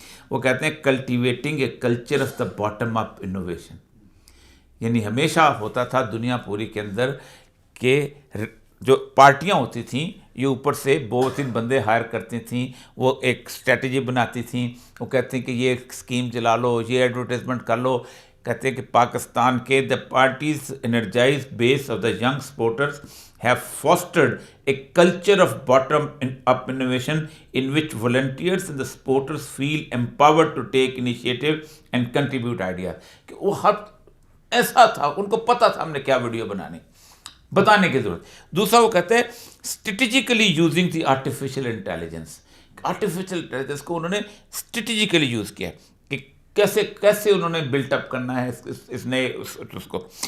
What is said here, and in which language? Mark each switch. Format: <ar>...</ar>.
<ur>وہ کہتے ہیں</ur> <en>cultivating a culture of the bottom up innovation,</en> <ur>یعنی ہمیشہ ہوتا تھا دنیا پوری کے اندر کہ جو پارٹیاں ہوتی تھیں یہ اوپر سے 2-3 بندے ہائر کرتی تھیں، وہ ایک اسٹریٹجی بناتی تھیں، وہ کہتے ہیں کہ یہ اسکیم چلا لو، یہ ایڈورٹائزمنٹ کر لو. کہتے ہیں کہ پاکستان کے</ur> <en>The parties energize base of the young supporters have fostered a culture of bottom-up innovation in which volunteers and the supporters feel empowered to take initiative and contribute ideas.</en> <ur>کہ وہ ہر ایسا تھا، ان کو پتہ تھا ہم نے کیا ویڈیو بنانی، بتانے کی ضرورت. دوسرا وہ کہتے ہیں</ur> <en>Strategically using the artificial intelligence.</en> <ur>Artificial intelligence کو انہوں نے اسٹریٹجیکلی یوز کیا کہ کیسے انہوں نے بلٹ اپ کرنا ہے اس نئے اس کو.</ur>